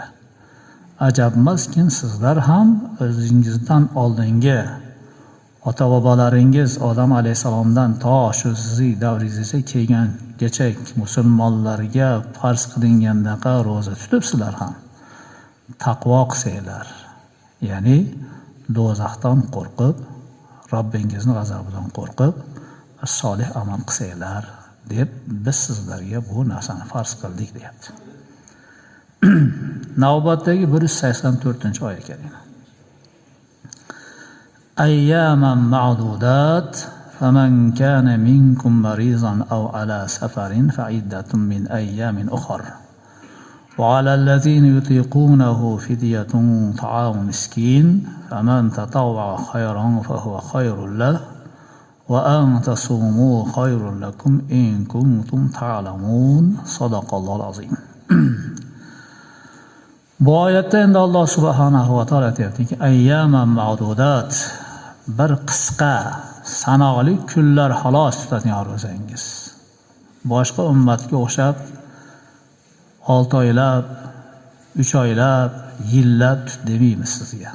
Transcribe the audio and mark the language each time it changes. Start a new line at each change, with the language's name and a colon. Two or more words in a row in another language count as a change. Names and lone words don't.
Uzbek: Ajab emaskin, sizlar ham o'zingizdan oldingi ota bobolaringiz Odam alayhisalomdan to shu sizning davringizga kelgangacha musulmonlarga farz qilingandaqa ro'za tutibsizlar ham taqvo qilsanglar, ya'ni do'zaxdan qo'rqib, Robbingizning g'azabidan qo'rqib, solih amal qilsanglar deb biz sizlarga bu narsani farz qildik deyapti. Navbatdagi 184-oyat karima.
Arabic: أياما معدودات فمن كان منكم مريضا أو على سفر فعدة من أيام أخر. وعلى الذين يطيقونه فدية طعام مسكين فمن تطوع خيرا فهو خير له وأن تصوموا خير لكم إن كنتم تعلمون. صدق الله العظيم.
Uzbek: Bu oyatda endi Alloh subhanahu va taolo aytayaptiki,
Arabic: أياما معدودات,
Uzbek: bir qisqa sanoqli kunlar xolos tutadigan ro'zangiz. Boshqa ummatga o'xshab 6 oylab, 3 oylab, yillab tut demaymiz sizga.